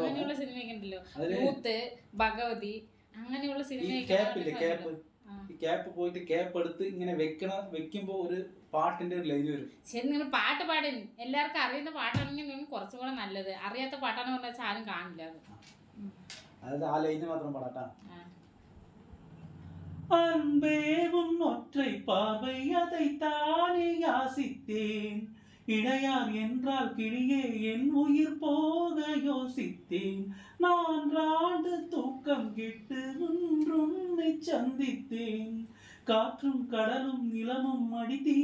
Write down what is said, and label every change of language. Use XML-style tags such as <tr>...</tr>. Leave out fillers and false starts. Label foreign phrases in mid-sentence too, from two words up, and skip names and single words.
<ml>അങ്ങനെയുള്ള സിനിമയൊക്കെ ഉണ്ടല്ലോ, യൂത്ത്, ഭഗവതി, അങ്ങനെയുള്ള സിനിമയൊക്കെ. ക്യാപ്പ് പോയിട്ട് ക്യാപ്പ് എടുത്ത് ഇങ്ങനെ വെക്കുമ്പോ ഒരു പാട്ടിന്റെ ഒരു ലൈൻ വരും. ശരി, നിങ്ങൾ പാട്ട് പാടി, എല്ലാവർക്കും അറിയുന്ന പാട്ടാണെങ്കിൽ നിങ്ങൾ കുറച്ചും കൂടെ നല്ലത്. അറിയാത്ത പാട്ടാണെന്ന് പറഞ്ഞാൽ ആരും കാണില്ല. അതായത് ആ ലൈന് മാത്രം പാടാട്ടാ.</ml> <ta>அன்பே உன் ஒற்றை பார்வை அதைத்தானே யாசித்தேன், இடையார் என்றால் கிளியே என் உயிர் போக யோசித்தேன், நான் ராண்டு தூக்கம் கெட்டு உன்னை சந்தித்தேன், காற்றும் கடலும் நிலமும் அடித்தீ</ta>